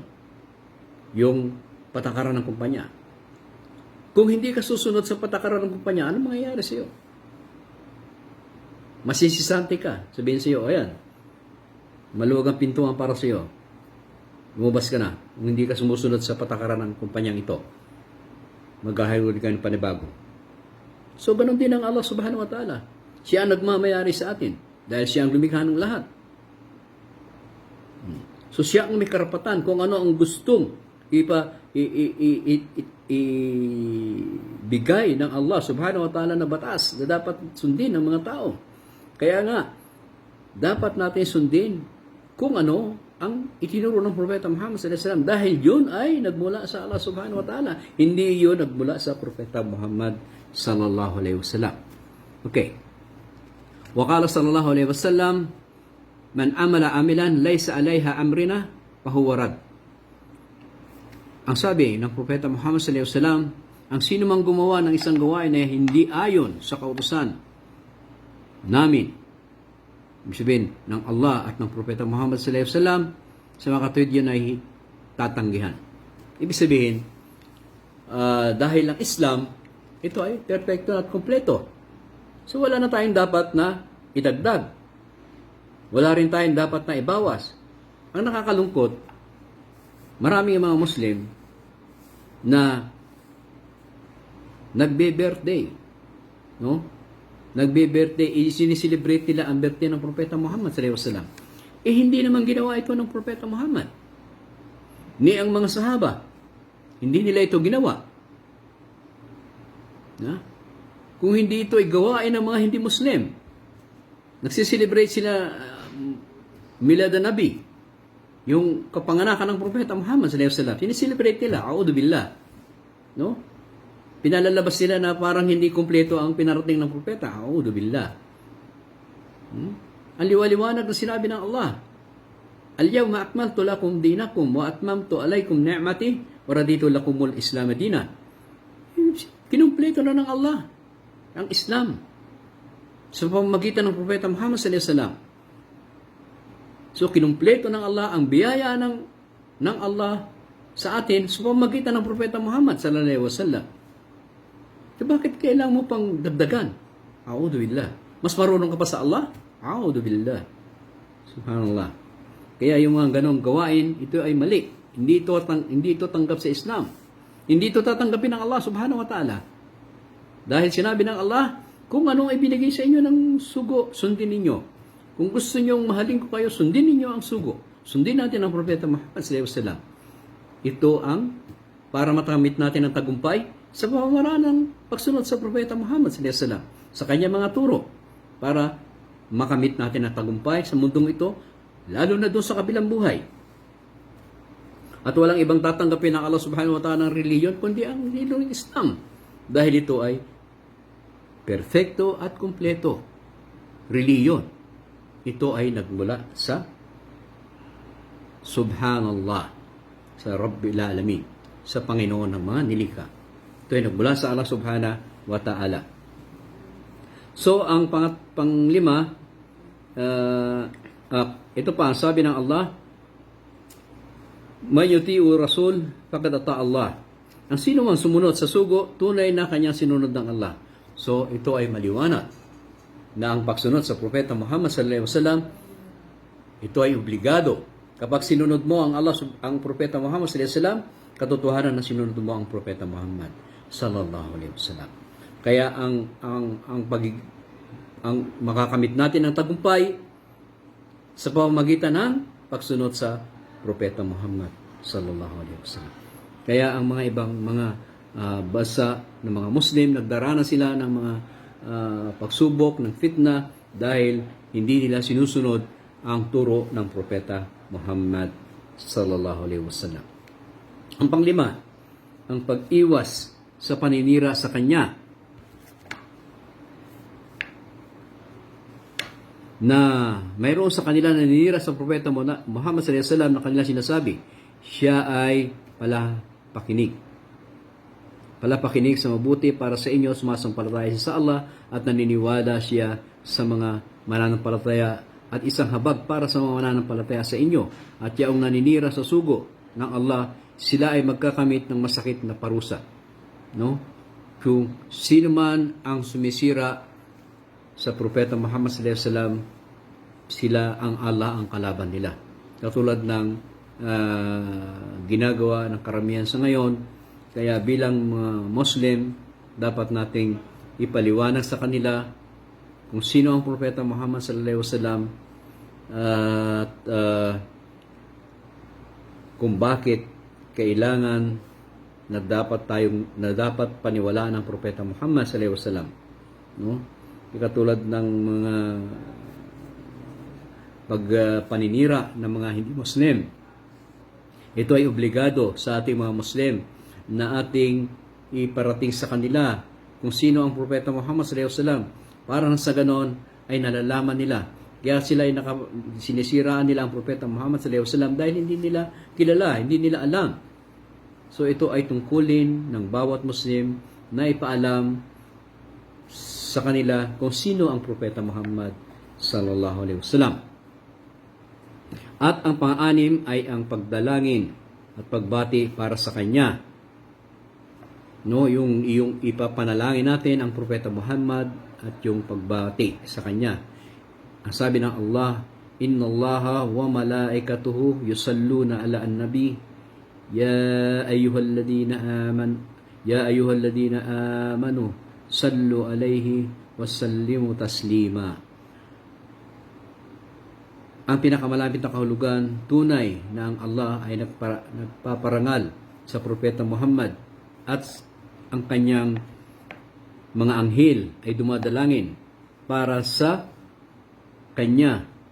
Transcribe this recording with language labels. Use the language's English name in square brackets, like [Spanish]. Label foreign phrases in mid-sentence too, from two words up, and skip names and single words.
[Filipino] Yung patakaran ng kumpanya. Kung hindi ka susunod sa patakaran ng kumpanya, ano mangyayari sa iyo? Masisisante ka. Sabihin sa iyo, ayan, maluwag ang pintuan para sa iyo. Lumabas ka na. Kung hindi ka sumusunod sa patakaran ng kumpanyang ito, maghahiruli ka ng panibago. So, ganun din ang Allah [Arabic] سبحانه وتعالى. [Filipino] Siya ang nagmamayari sa atin dahil siya ang lumikha ng lahat. So, siya ang may karapatan kung ano ang gustong ibigay ng Allah [Arabic] سبحانه وتعالى [Filipino] na batas na dapat sundin ng mga tao. Kaya nga, dapat natin sundin kung ano ang itinuro ng Propeta Muhammad [Arabic] صلى الله عليه وسلم, [Filipino] dahil yun ay nagmula sa Allah [Arabic] سبحانه وتعالى. [Filipino] Hindi yun nagmula sa Propeta Muhammad [Arabic] صلى الله عليه وسلم. [Filipino] Okay. [Arabic] وقال صلى الله عليه وسلم من عمل عملا ليس عليه أمرنا فهو رد." [Filipino] Ang sabi ng Propeta Muhammad [Arabic] صلى الله عليه وسلم, [Filipino] ang sino mang gumawa ng isang gawain na hindi ayon sa kautusan namin, ibig sabihin ng Allah at ng Propeta Muhammad [Arabic] صلى الله عليه وسلم, [Filipino] sa mga katulad yun ay tatanggihan. Ibig sabihin, dahil ang Islam, ito ay perfecto at kompleto. So wala na tayong dapat na idagdag. Wala rin tayong dapat na ibawas. Ang nakakalungkot, maraming mga Muslim na nagbe-birthday, no? Nagbe-birthday, siniselebrate nila ang birthday ng Propeta Muhammad [Arabic] صلى الله عليه وسلم. [Filipino] Hindi naman ginawa ito ng Propeta Muhammad. Ni ang mga sahaba, hindi nila ito ginawa. Na? Kung hindi ito ay gawain ng mga hindi Muslim, nagsiselebrate sila [Arabic] ميلاد النبي, [Filipino] yung kapanganakan ng Propeta Muhammad [Arabic] صلى الله عليه وسلم, [Filipino] siniselebrate nila, [Arabic] أعوذ بالله. [Filipino] No? Pinalalabas sila na parang hindi kumpleto ang pinarating ng propeta. [Arabic] أعوذ بالله. [Filipino] Ang liwaliwanag na sinabi ng Allah, [Arabic] "اليوم أكملت لكم دينكم وأتممت عليكم نعمتي ورضيت لكم الإسلام دينا." [Filipino] Kinumpleto na ng Allah ang Islam sa pamamagitan ng Propeta Muhammad [Arabic] صلى الله عليه وسلم. [Filipino] So kinumpleto ng Allah ang biyaya ng Allah sa atin sa pamamagitan ng Propeta Muhammad [Arabic] صلى الله عليه وسلم. [Filipino] So, bakit kailangan mo pang dagdagan? [Arabic] أعوذ بالله. [Filipino] Mas marunong ka pa sa Allah? [Arabic] أعوذ بالله. سبحان الله. [Filipino] Kaya yung mga ganong gawain, ito ay mali. Hindi ito tanggap sa Islam. Hindi ito tatanggapin ng Allah [Arabic] سبحانه وتعالى. [Filipino] Dahil sinabi ng Allah, kung anong ibinigay sa inyo ng sugo, sundin ninyo. Kung gusto nyong mahalin ko kayo, sundin ninyo ang sugo. Sundin natin ang Propeta Muhammad [Arabic] صلى الله عليه وسلم. [Filipino] Ito ang para matamit natin ang tagumpay sa pamamaraan ng pagsunod sa Propeta Muhammad [Arabic] صلى الله عليه وسلم, [Filipino] sa kanyang mga turo, para makamit natin ang tagumpay sa mundong ito, lalo na doon sa kabilang buhay. At walang ibang tatanggapin ng Allah [Arabic] سبحانه وتعالى [Filipino] ng reliyon kundi ang reliyong Islam. Dahil ito ay perfecto at kumpleto. Reliyon. Ito ay nagmula sa Subhanallah, sa [Arabic] رب العالمين, [Filipino] sa Panginoon ng mga nilikha. Ito ay nagmula sa Allah [Arabic] سبحانه وتعالى. [Filipino] So, ang panglima, ito pa, sabi ng Allah, [Arabic] من يطع الرسول فقد أطاع الله. [Filipino] Ang sino man sumunod sa sugo, tunay na kanyang sinunod ng Allah. So, ito ay maliwanag na ang pagsunod sa Propeta Muhammad [Arabic] صلى الله عليه وسلم, [Filipino] ito ay obligado. Kapag sinunod mo ang Propeta Muhammad [Arabic] صلى الله عليه وسلم, [Filipino] katotohanan na sinunod mo ang Propeta Muhammad [Arabic] صلى الله عليه وسلم. [Filipino] Kaya ang makakamit natin ng tagumpay sa pamamagitan ng pagsunod sa Propeta Muhammad [Arabic] صلى الله عليه وسلم. [Filipino] Kaya ang mga ibang mga bansa ng mga Muslim, nagdarana sila ng mga pagsubok, ng fitna dahil hindi nila sinusunod ang turo ng Propeta Muhammad [Arabic] صلى الله عليه وسلم. [Filipino] Ang panglima, ang pag-iwas sa paninira sa kanya, na mayroon sa kanila naninira sa Propeta Muhammad [Arabic] صلى الله عليه وسلم [Filipino] na kanila sinasabi, siya ay palapakinig sa mabuti para sa inyo, sumasampalataya siya sa Allah at naniniwala siya sa mga mananampalataya at isang habag para sa mga mananampalataya sa inyo. At yaong naninira sa sugo ng Allah, sila ay magkakamit ng masakit na parusa. No? Kung sino man ang sumisira sa Propeta Muhammad [Arabic] صلى الله عليه وسلم, [Filipino] sila ang Allah ang kalaban nila. Katulad ng ginagawa ng karamihan sa ngayon. Kaya bilang Muslim, dapat nating ipaliwanag sa kanila kung sino ang Propeta Muhammad [Arabic] صلى الله عليه وسلم [Filipino] at kung bakit kailangan na dapat paniwalaan ng Propeta Muhammad [Arabic] صلى الله عليه وسلم. [Filipino] No? Katulad ng mga pagpaninira ng mga hindi Muslim. Ito ay obligado sa ating mga Muslim na ating iparating sa kanila kung sino ang Propeta Muhammad [Arabic] صلى الله عليه وسلم. [Filipino] Para sa ganon ay nalalaman nila. Kaya sila ay sinisiraan nila ang Propeta Muhammad [Arabic] صلى الله عليه وسلم [Filipino] dahil hindi nila kilala, hindi nila alam. So ito ay tungkulin ng bawat Muslim na ipaalam sa kanila kung sino ang Propeta Muhammad [Arabic] صلى الله عليه وسلم. [Filipino] At ang pang-anim ay ang pagdalangin at pagbati para sa kanya. No, yung ipapanalangin natin ang Propeta Muhammad at yung pagbati sa kanya. Ang sabi ng Allah, [Arabic] "إن الله وملائكته يصلون على النبي يا أيها الذين آمنوا صلوا عليه وسلموا تسليما." [Filipino] Ang pinakamalapit na kahulugan, tunay na ang Allah ay nagpaparangal sa Propeta Muhammad at ang kanyang mga anghel ay dumadalangin para sa kanya.